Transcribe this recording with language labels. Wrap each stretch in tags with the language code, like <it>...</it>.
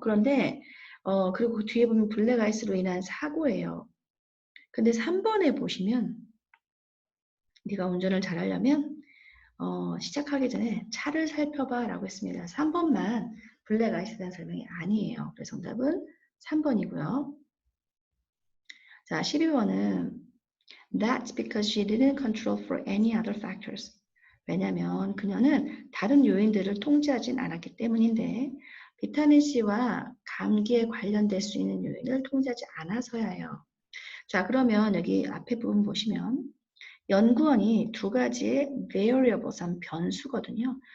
<ko>그런데 그리고 그 뒤에 보면 블랙 아이스로 인한 사고예요. 근데 3번에 보시면 네가 운전을 잘하려면 시작하기 전에 차를 살펴봐 라고 했습니다. 3번만 블랙 아이스에 대한 설명이 아니에요. 그래서 정답은 3번이고요. 자, 12번은</ko> <en>That's because she didn't control for any other factors.</en> <ko>왜냐하면 그녀는 다른 요인들을 통제하진 않았기 때문인데 비타민 C와 감기에 관련될 수 있는 요인을 통제하지 않아서야요. 자, 그러면 여기 앞에 부분 보시면 연구원이 두 가지의 variables, 변수거든요.</ko>